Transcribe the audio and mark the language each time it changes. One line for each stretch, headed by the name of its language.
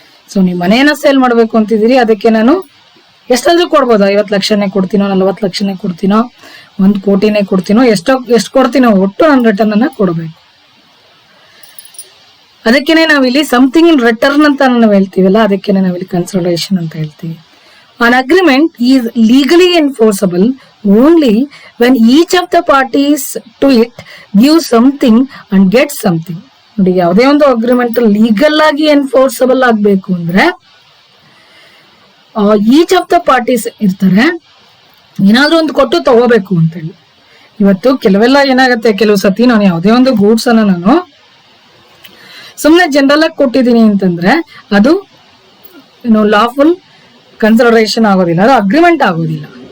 Kannada: So ನೀವು ಮನೆಯನ್ನ sale ಮಾಡ್ಬೇಕು ಅಂತಿದ್ದೀರಿ, ಅದಕ್ಕೆ ನಾನು ಎಷ್ಟಾದ್ರೂ ಕೊಡ್ಬೋದು, 50 ಲಕ್ಷನೇ ಕೊಡ್ತೀನೋ, 40 ಲಕ್ಷನೇ ಕೊಡ್ತೀನೋ, 1 ಕೋಟಿನೇ ಕೊಡ್ತೀನೋ, ಎಷ್ಟು ಕೊಡ್ತೀನೋ ಒಟ್ಟು ನಾನು ರಿಟರ್ನ್ ಅನ್ನ ಕೊಡಬೇಕು. ಅದಕ್ಕೇನೆ ನಾವಿಲ್ಲಿ
English: something in return
Kannada: ಅಂತ ನಾವು ಹೇಳ್ತೀವಲ್ಲ, ಅದಕ್ಕೇನೆ ನಾವಿಲ್ಲಿ ಕನ್ಸಿಡರೇಷನ್ ಅಂತ ಹೇಳ್ತೀವಿ.
English: An agreement is legally enforceable only when each of the parties to it gives something and gets something.
Kannada: ನೋಡಿ, ಯಾವುದೇ ಒಂದು ಅಗ್ರಿಮೆಂಟ್ ಲೀಗಲ್ ಆಗಿ ಎನ್ಫೋರ್ಸಬಲ್ ಆಗ್ಬೇಕು ಅಂದ್ರೆ
English: each of the parties
Kannada: ಇರ್ತಾರೆ, ಏನಾದ್ರೂ ಒಂದು ಕೊಟ್ಟು ತಗೋಬೇಕು ಅಂತೇಳಿ. ಇವತ್ತು ಕೆಲವೆಲ್ಲ ಏನಾಗತ್ತೆ, ಕೆಲವು ಸತಿ ನಾನು ಯಾವುದೇ ಒಂದು ಗೂಡ್ಸ್ ಅನ್ನ ನಾನು ಸುಮ್ಮನೆ ಜನರಲ್ ಆಗಿ ಕೊಟ್ಟಿದ್ದೀನಿ ಅಂತಂದ್ರೆ ಅದು ಲಾಫುಲ್ ಕನ್ಸಿಡರೇಷನ್ ಆಗೋದಿಲ್ಲ, ಅದು ಅಗ್ರಿಮೆಂಟ್ ಆಗೋದಿಲ್ಲ.